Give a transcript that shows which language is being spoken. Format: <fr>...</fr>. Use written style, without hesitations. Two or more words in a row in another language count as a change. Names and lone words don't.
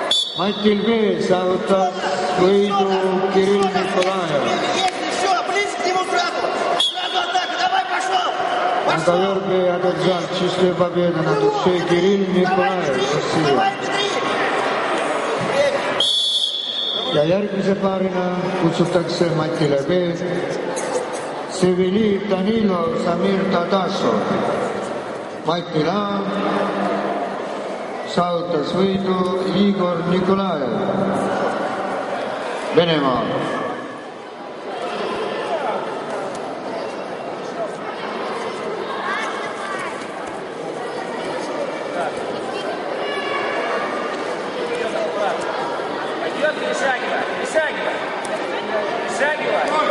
<et>Matil B saavutas võidu Kirill Nikolajev.</et> <ru>Если все, ближе к нему сразу. Сразу атака, давай, пошел. На ковер B одержал чистую победу над Ушей Кirill Nikolajev. Давай, бедри.</ru> <et>Ja järgmise paarina kutsutakse Matile B Sevili Danilo Samir Tadasov. Matil A saavutas võidu Igor Nikolajev, Venemaa.</et> <ru>Пойдет, перешагивай, перешагивай. Перешагивай.</ru>